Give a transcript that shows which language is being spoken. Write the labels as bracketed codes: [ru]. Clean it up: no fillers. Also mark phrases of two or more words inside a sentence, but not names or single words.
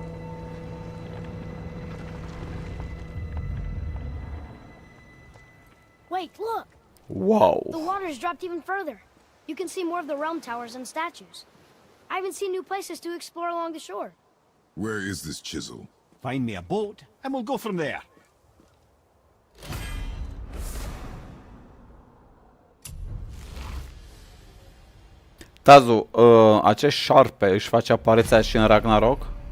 [en] Wait, look! Wow. The water's dropped even further. You can see more of the realm towers and statues. I even see new places to explore along the shore. Where is this chisel? Find me a boat, and we'll go from there. [ro] Tazu, acest șarpe își face apariția și în Ragnarok?